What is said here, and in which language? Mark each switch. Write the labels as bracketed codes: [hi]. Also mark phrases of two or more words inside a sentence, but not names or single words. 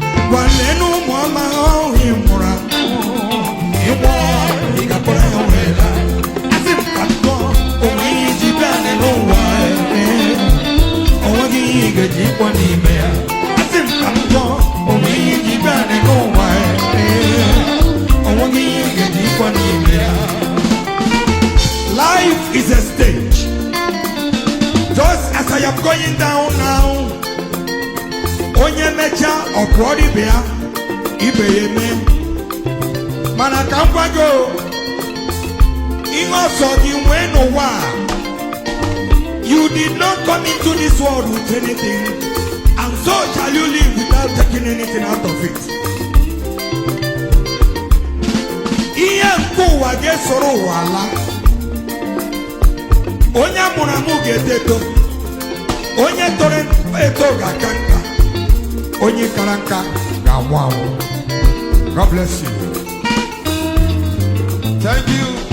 [ig] Gwa nne na ụmụ ọma ọhụụ ị mụrụ amụ, ị nwụọ, ị ga-akpọrọ ya wee laa. Asị m ka m gụọ, o nweghị ihe iji bịa n'elu ụwa, eh. O nweghị ihe ị ga-eji kwọ n'ime ya. Asị m ka m gụọ, o nweghị ihe iji bịa n'elu ụwa, eh. O nweghị ihe ị ga-eji kwọ n'ime ya. [en] Life is a stage. Just as I am going down now, [ig] onye mecha ọ kụọrọ ibe ya, ibe ya eme. Mana ka m gwa gị o, ihe ọsọ gị nwee n'ụwa a, [en] you did not come into this world with anything, and so shall you live without taking anything out of it. [ig] Ihe nke ụwa ga-esoro ụwa ala. Onye amụrụ amụ ga-eto eto, onye toro eto ga-aka nka, onye kara nka ga-anwụ anwụ. [en] God bless you. Thank you.